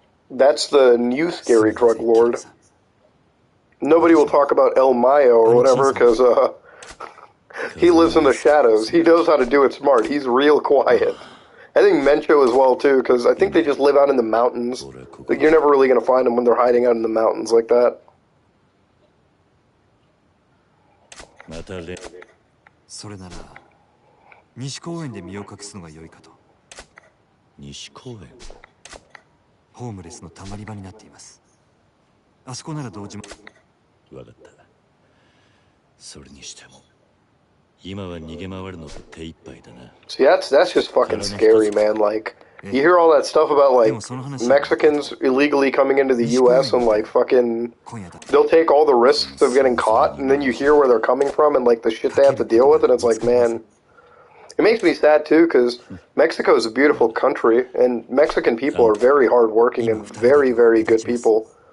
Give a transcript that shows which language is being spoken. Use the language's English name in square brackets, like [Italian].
[English] That's the new scary drug lord. Nobody will talk about El Mayo or whatever because he lives in the shadows. He knows how to do it smart. He's real quiet. I think Mencho as well too because I think they just live out in the mountains. Like, you're never really going to find them when they're hiding out in the mountains like that. [Japanese] それなら西公園で身を隠すのが良いかと。西公園。ホームレスのたまり場になっています。あそこなら同時も。わかった。それにしても、今は逃げ回るのと手一杯だな。 [English] See, that's just fucking scary, man. Like, you hear all that stuff about like Mexicans illegally coming into the U.S. and like fucking, they'll take all the risks of getting caught, and then you hear where they're coming from and like the shit they have to deal with, and it's like, man. It makes me sad too, because Mexico is a beautiful country, and Mexican people are very hardworking and very, very good people.